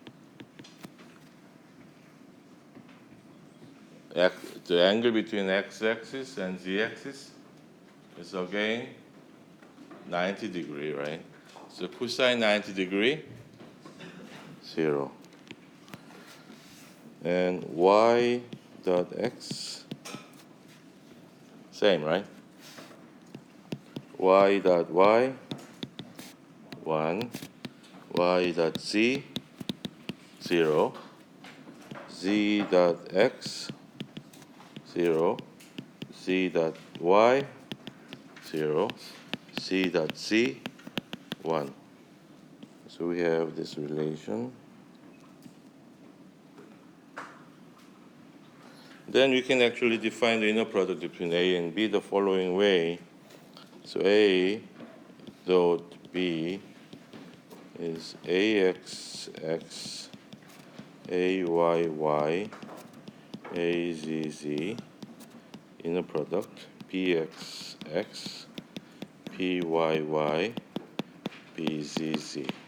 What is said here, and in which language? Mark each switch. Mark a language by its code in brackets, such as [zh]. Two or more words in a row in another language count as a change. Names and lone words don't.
[en] The angle between x-axis and z-axis is again 90 degree, right? So cosine 90 degree, 0. And y dot x, same, right? Y dot y, 1. Y dot z, 0. Z dot x, 0. Z dot y, 0. C dot z, 1. So we have this relation. Then we can actually define the inner product between A and B the following way. So A dot B is AXX, AYY, AZZ, inner product, PXX, PYY, PZZ.